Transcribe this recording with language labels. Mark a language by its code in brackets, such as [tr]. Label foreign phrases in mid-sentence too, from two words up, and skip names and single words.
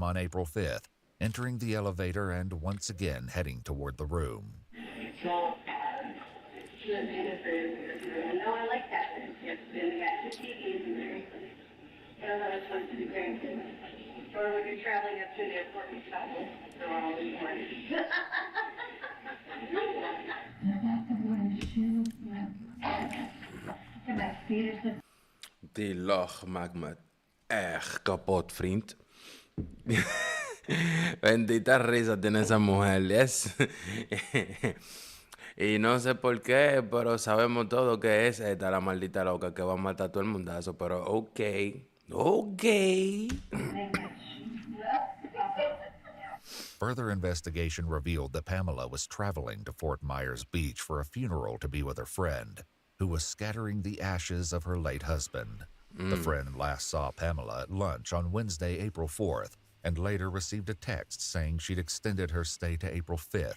[en] on April 5th, entering the elevator and once again heading toward the room. So, no, I like that. Yes, we got 2 TVs and very funny. Yeah, that was supposed to be very good. Or when you're traveling up to the airport and stuff, they're all this morning. [nl] Die lach maakt me echt kapot, vriend. [es] Bendita risa tiene esa mujer, yes. Y no sé por qué, pero sabemos todo que es esta la maldita loca que va a matar a todo el mundazo. Pero ok. [en] Further investigation revealed that Pamela was traveling to Fort Myers Beach for a funeral to be with her friend, who was scattering the ashes of her late husband. The friend last saw Pamela at lunch on Wednesday, April 4th, and later received a text saying she'd extended her stay to April 5th.